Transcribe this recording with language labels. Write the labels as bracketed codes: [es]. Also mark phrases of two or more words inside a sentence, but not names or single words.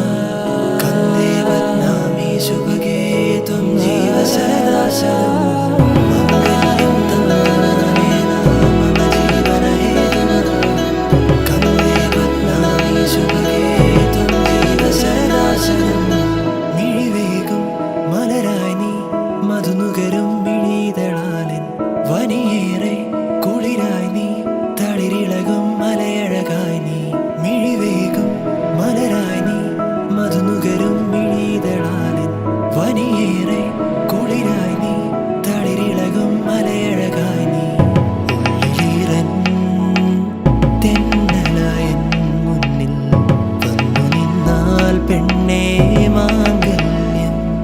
[sa] कन्दे बध्नामि शुभगे त्वं जीव सदा शतम् मांगल्यं तन्तुनानेना मम जीवनहेतुना कन्दे बध्नामि शुभगे त्वं जीव सदा शतम् [ml] മിഴിവേകും മലരായി നീ മധുനുകരും മിഴിതളാലിൻ വനിയേറെ കുളിരായി നീ തളിരിളകും മലയഴകായി നീ മിഴിവേകും മലരായി നീ മധുനുകരും മിഴിതളാലിൻ വനിയേറെ കുളിരായി നീ തളിരിളകും മലയഴകായി നീ ഉള്ളിലീറൻ തെന്നലായൻ മുന്നിൽ വന്നു നിന്നാൽ പെണ്ണേ മാംഗല്യം